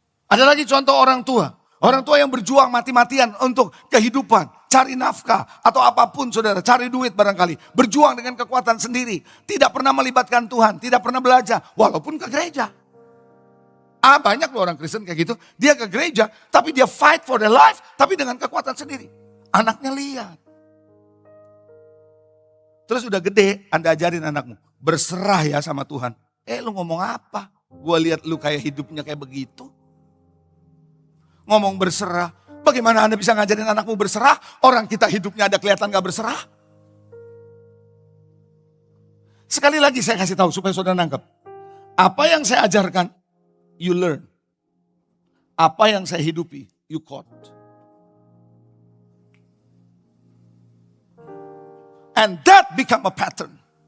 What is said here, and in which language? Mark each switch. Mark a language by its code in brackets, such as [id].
[id] Ada lagi contoh orang tua. Orang tua yang berjuang mati-matian untuk kehidupan. Cari nafkah atau apapun saudara. Cari duit barangkali. Berjuang dengan kekuatan sendiri. Tidak pernah melibatkan Tuhan. Tidak pernah belajar. Walaupun ke gereja. Banyak loh orang Kristen kayak gitu. Dia ke gereja tapi dia [en] fight for their life. [id] Tapi dengan kekuatan sendiri. Anaknya lihat. Terus udah gede Anda ajarin anakmu. Berserah ya sama Tuhan. Lu ngomong apa? Gua lihat lu kayak hidupnya kayak begitu. Ngomong berserah. Bagaimana Anda bisa ngajarin anakmu berserah? Orang kita hidupnya ada kelihatan gak berserah. Sekali lagi saya kasih tahu supaya saudara nangkep. Apa yang saya ajarkan, [en] you learn. [id] Apa yang saya hidupi, [en] you caught. And that become a pattern.